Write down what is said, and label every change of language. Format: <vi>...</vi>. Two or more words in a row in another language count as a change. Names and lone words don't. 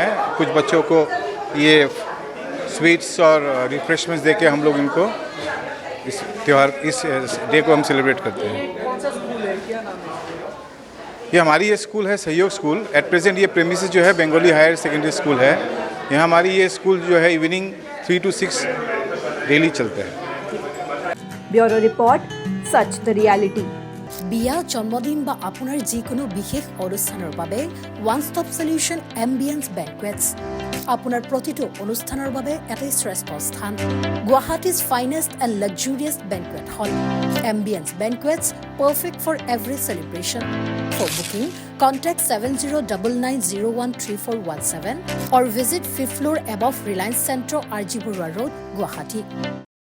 <hi>कुछ बच्चों को ये स्वीट्स और रिफ्रेशमेंट्स दे के हम लोग इनको इस त्यौहार, इस डे को हम सेलिब्रेट करते हैं। कौन सा स्कूल है, क्या नाम है? ये हमारी ये स्कूल है, सहयोग स्कूल।</hi> <en>at present</en> <hi>ये प्रेमिसेस जो है बंगाली हायर सेकेंडरी स्कूल है। यहाँ हमारी ये स्कूल जो है</hi> <en>evening 3 to 6 daily</en> <hi>चलता है।</hi> <en>bureau report, Sach the Reality.</en> <as>বিয়া জন্মদিন বা আপোনাৰ যিকোনো বিশেষ অনুষ্ঠানৰ বাবে</as> <en>one stop solution</en> <as>এম্বিয়েন্স বেংকুৱেটছ আপোনাৰ প্ৰতিটো অনুষ্ঠানৰ বাবে এটাই শ্ৰেষ্ঠ স্থান।</as> <en>Guwahati's finest and luxurious banquet hall Ambience Banquets, perfect for every celebration. for booking contact 7099013417 or visit 5th floor above Reliance Centro, RG Burwa Road, Guwahati.</en>